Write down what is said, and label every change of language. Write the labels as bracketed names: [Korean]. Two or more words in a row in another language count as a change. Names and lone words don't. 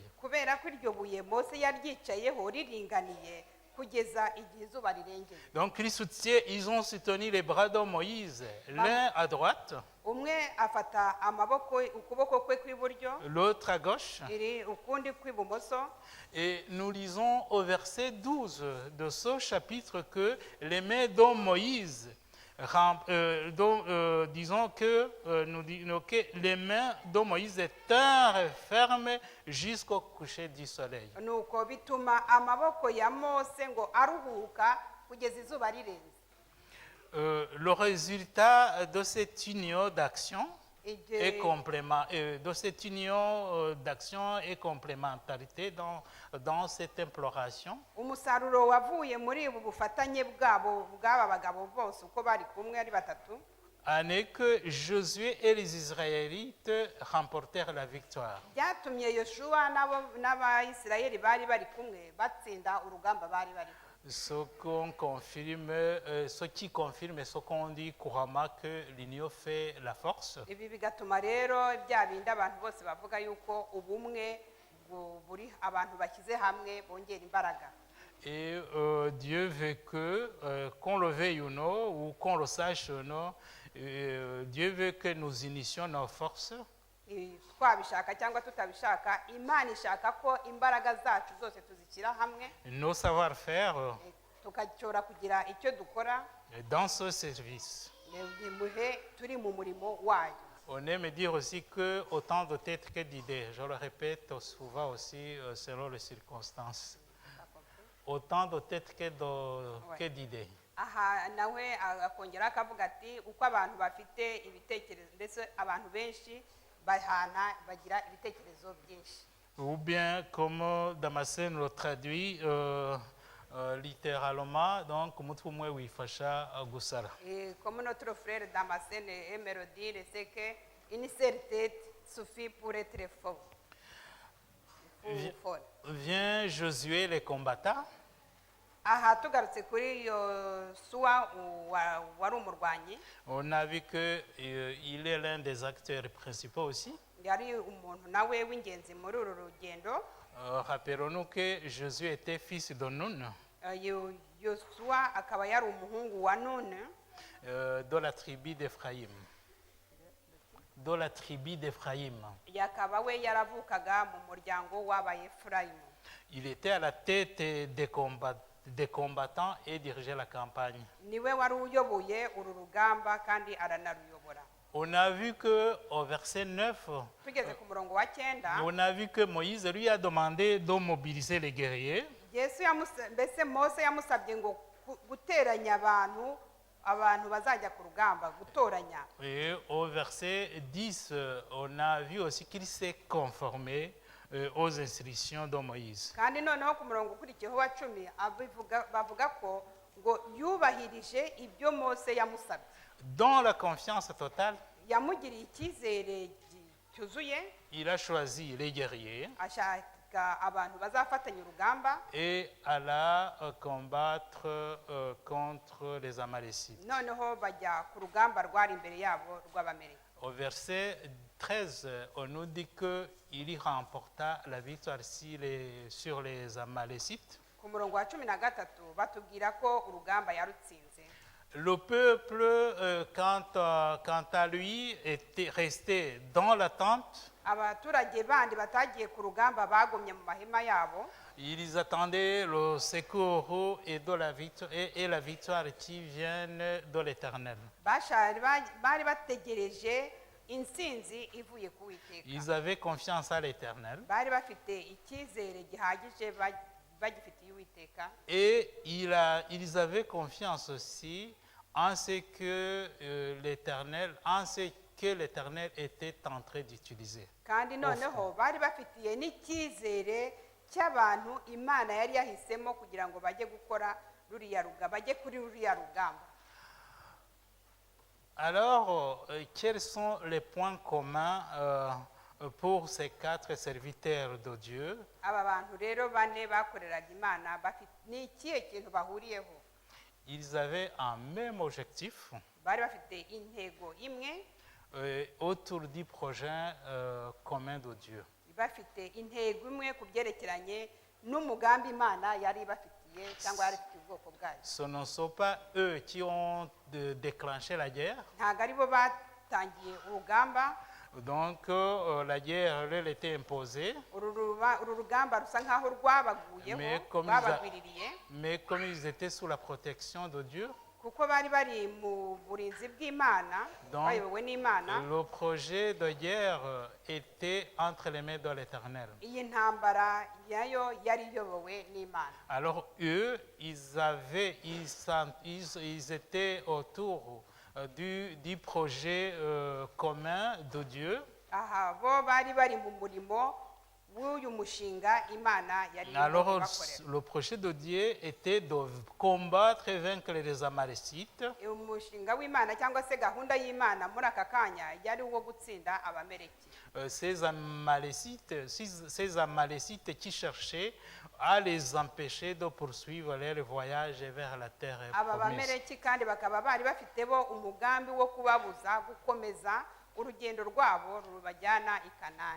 [Kinyarwanda] kubera ko iryo buye mose yaryicayeho riringaniye kugeza igihe izuba rirengeye. [French] Donc ils ont soutenu les bras de Moïse, l'un à droite, [Kinyarwanda] Umwe afata ukuboko kwe kw'iburyo, [French] l'autre à gauche. [Kinyarwanda] ukundi kw'ibumoso. [French] Et nous lisons au verset 12 de ce chapitre que les mains de Moïse, disons que les mains de Moïse étaient fermes jusqu'au coucher du soleil. [Kinyarwanda] Nuko bituma amaboko ya mose ngo aruhuka kugeza izuba rirenze. [French] Le résultat de cette union d'action [Kinyarwanda] Igihe- [French] de cette union d'action et complémentarité dans cette imploration, [Kinyarwanda] umusaruro wavuye muri ubu bufatanye bw'aba bagabo bose uko bari kumwe ari batatu, [French] en est que Josué et les Israélites remportèrent la victoire. [Kinyarwanda] byatumye Yosuwa n'Abayisirayeli bari bari kumwe batsinda urugamba bari bariho. [French] Ce qui confirme ce qu'on dit couramment que l'union fait la force. [Kinyarwanda] Ibi bigatuma rero bya bindi abantu bose bavuga yuko ubumwe buri abantu bashyize hamwe bongera imbaraga. [French] Et Dieu veut que, qu'on le veuille ou non, ou qu'on le sache ou non, Dieu veut que nous unissions nos forces [Kinyarwanda] Twabishaka cyangwa tutabishaka, Imana ishaka ko imbaraga zacu zose tuzishyira hamwe, [French] nos savoir-faire [Kinyarwanda] tukashobora kugira icyo dukora [French] dans ce service. [Kinyarwanda] muhe turi mu murimo wayo. [French] On aime dire aussi que autant de têtes que d'idées. Je le répète souvent aussi selon les circonstances. Autant de têtes que d'idées. [Kinyarwanda] Aha nawe akongera akavuga ati uko abantu bafite ibitekerezo, ndetse abantu benshi bagira ibitekerezo byinshi. [French] Ou bien, comme Damascène le traduit littéralement, donc, [Kinyarwanda] mutumwe wifasha gusara. [French] Comme notre frère Damascène aime le dire, c'est que une seule tête suffit pour être fort. Vient Josué les combattants. [Kinyarwanda] Aha tugarutse kuri Yosuwa wari umurwanyi, [French] On a vu qu'il est l'un des acteurs principaux aussi. [Kinyarwanda] yari umuntu nawe w'ingenzi muri uru rugendo. [French] Rappelons-nous que Josué était fils de Nun, [Kinyarwanda] Yosuwa akaba yari umuhungu wa Nuni, [French] de la tribu d'Éphraïm. De la tribu d'Éphraïm. [Kinyarwanda] yakaba we yaravukaga mu muryango w'Abayefurayimu. [French] Il était à la tête des combattants et dirigeait la campagne. [Kinyarwanda] Niwe wari uyoboye uru rugamba kandi aranaruyobora. [French] On a vu qu'au verset 9, [Kinyarwanda] Tugeze ku murongo wa 9, [French] on a vu que Moïse lui a demandé de mobiliser les guerriers. [Kinyarwanda] mbese Mose yamusabye ngo guteranya abantu bazajya ku rugamba, gutoranya. [French] Et au verset 10, on a vu aussi qu'il s'est conformé aux instructions de Moïse. [Kinyarwanda] Kandi noneho ku murongo ukurikiyeho wa 10 bavuga ko ngo yubahirije ibyo Mose yamusabye. [French] Dans la confiance totale, [Kinyarwanda] Yamugiriye icyizere cyuzuye, [French] il a choisi les guerriers [Kinyarwanda] ashaka abantu bazafatanya urugamba, [French] et alla combattre contre les Amalécites. [Kinyarwanda] noneho bajya ku rugamba rwari imbere yabo rw'Abamaleki. [French] Au verset 13, on nous dit qu'il y remporta la victoire sur les Amalécites. [Kinyarwanda] Ku murongo wa 13 batubwira ko urugamba yarutsinze. [French] Le peuple, quant à lui, était resté dans la tente. [Kinyarwanda] Abaturage bandi batagiye ku rugamba bagomye mu mahema yabo, [French] Ils attendaient le secours et la victoire qui viennent de l'Éternel. [Kinyarwanda] bari bategereje intsinzi ivuye ku Uwiteka. [French] Ils avaient confiance à l'Éternel. [Kinyarwanda] Bari bafite icyizere gihagije bagifitiye y'uwiteka [French] Et ils avaient confiance aussi en ce que l'Éternel était en train d'utiliser. [Kinyarwanda] kandi noneho bari bafitiye n'icyizere cy'abantu imana yari yahisemo kugira ngo bajye gukora bajye kuri ruriya rugamba. [French] Alors, quels sont les points communs pour ces 4 serviteurs de Dieu? [Kinyarwanda] Aba bantu rero bane bakoreraga imana ni ikihe kintu bahuriyeho? [French] Ils avaient un même objectif [Kinyarwanda] bari bafite intego imwe [French] autour du projet commun de Dieu. [Kinyarwanda] bafite intego imwe ku byerekeranye n'umugambi imana yari bafitiye cyangwa yari ifitiye ubwoko bwayo. [French] Ce ne sont pas eux qui ont déclenché la guerre. [Kinyarwanda] ntabwo aribo batangiye urugamba. [French] Donc la guerre leur était imposée. [Kinyarwanda] uru rugamba rusa nkaho rwabaguyeho rwabagwiririye. [French] Mais comme ils étaient sous la protection de Dieu, [Kinyarwanda] kuko bari bari mu burinzi bw'imana bayobowe n'imana, [French] le projet de guerre était entre les mains de l'Éternel. [Kinyarwanda] iyi ntambara yayo yari iyobowe n'imana. [French] Alors eux, ils étaient autour du projet commun de Dieu. [Kinyarwanda] aha bo bari bari mu murimo w'uyu mushinga imana yari [French] Alors [Kinyarwanda] ibakorera. [French] le projet de Dieu était de combattre et vaincre les Amalécites. [Kinyarwanda] umushinga w'imana cyangwa se gahunda y'imana muri aka kanya yari uwo gutsinda abameleki. [French] Ces Amalécites qui cherchaient à les empêcher de poursuivre leur voyage vers la terre [Kinyarwanda] aba [French] promise. [Kinyarwanda] bameleki kandi bakaba bari bafite bo umugambi wo kubabuza gukomeza urugendo rwabo rubajyana i Kanani.